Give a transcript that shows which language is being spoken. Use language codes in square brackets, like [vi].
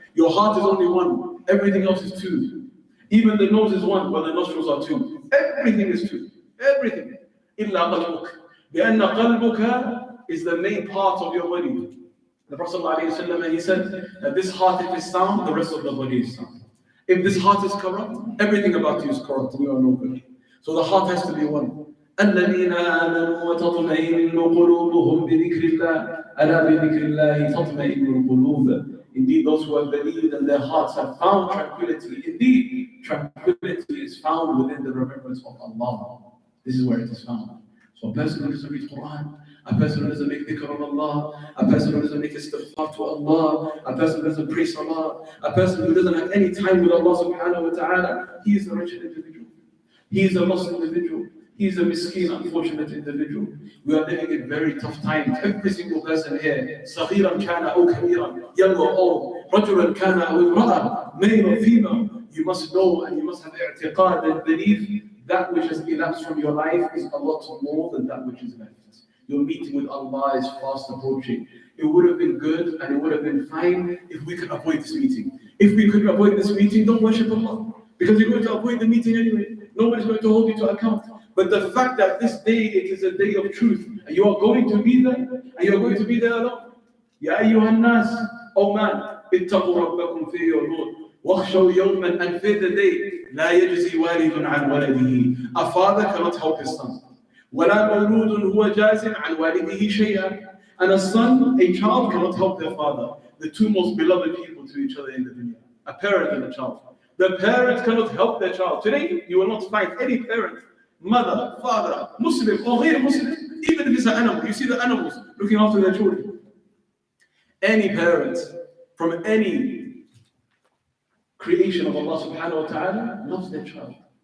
[en] Your heart is only 1. Everything else is 2. Even the nose is 1, but the nostrils are 2. Everything is 2. Everything. [ar] إِلَّا قَلْبُكَ. لأن قلبك [en] is the main part of your body. The Prophet ﷺ, he said that this heart, if it's sound, the rest of the body is sound. If this heart is corrupt, everything about you is corrupt and you are no good. So the heart has to be one. [ar] الذين آمنوا وتطمئن قلوبهم بذكر الله ألا بذكر الله تطمئن القلوب. [en] Indeed, those who have believed and their hearts have found tranquility. Indeed, tranquility is found within the remembrance of Allah. This is where it is found. So a person who doesn't read Quran, a person who doesn't make dhikr of Allah, a person who doesn't make istighfar to Allah, a person who doesn't pray salah, a person who doesn't have any time with Allah subhanahu wa ta'ala, he is a wretched individual. He is a lost individual. He is a miskin, unfortunate individual. We are living in very tough times. Every single person here, [ar] صغيرا كان أو كبيرا, [en] young or old, [ar] رجلا كان أو امرأة, [en] male or female, you must know and you must have i'tiqad and belief that which has elapsed from your life is a lot more than that which is left. Your meeting with Allah is fast approaching. It would have been good and it would have been fine if we could avoid this meeting. If we could avoid this meeting, don't worship Allah. Because you're going to avoid the meeting anyway. Nobody's going to hold you to account. But the fact that this day, it is a day of truth, and you are going to be there, and you're going to be there alone. [ar] Ya ayyuhan nas, [en] oh man, [ar] ittaqu rabbakum fi [en] your Lord. [ar] واخشوا يوما, [en] and fear the day, [ar] لا يجزي والد عن ولده. [en] A father cannot help his son. [ar] ولا مولود هو جاز عن والده شيئا. [en] And a son, a child cannot help their father. The two most beloved people to each other in the dunya. A parent and a child. The parent cannot help their child. Today, you will not find any parent, mother, father, Muslim or غير Muslim, even if it's an animal. You see the animals looking after their children. Any parent from any creation of Allah subhanahu wa ta'ala loves their child.